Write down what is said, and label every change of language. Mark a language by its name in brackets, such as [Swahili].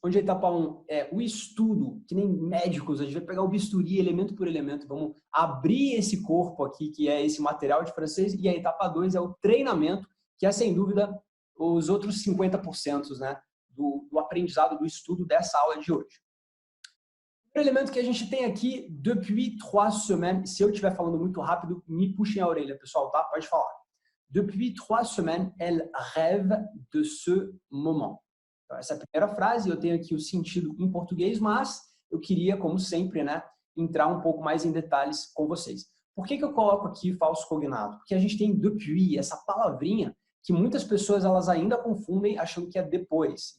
[Portuguese] Onde a etapa 1 é o estudo, que nem médicos, a gente vai pegar o bisturi elemento por elemento, vamos abrir esse corpo aqui, que é esse material de francês, e a etapa 2 é o treinamento, que é sem dúvida os outros 50%, né, do aprendizado, do estudo dessa aula de hoje. O primeiro elemento que a gente tem aqui, [French] depuis 3 semaines, [Portuguese] se eu estiver falando muito rápido, me puxem a orelha, pessoal, tá? Pode falar. [French] Depuis 3 semaines, elle rêve de ce moment. [Portuguese] Então, essa é a primeira frase, eu tenho aqui o sentido em português, mas eu queria, como sempre, né, entrar um pouco mais em detalhes com vocês. Por que eu coloco aqui falso cognato? Porque a gente tem depuis, essa palavrinha, que muitas pessoas elas ainda confundem achando que é depois.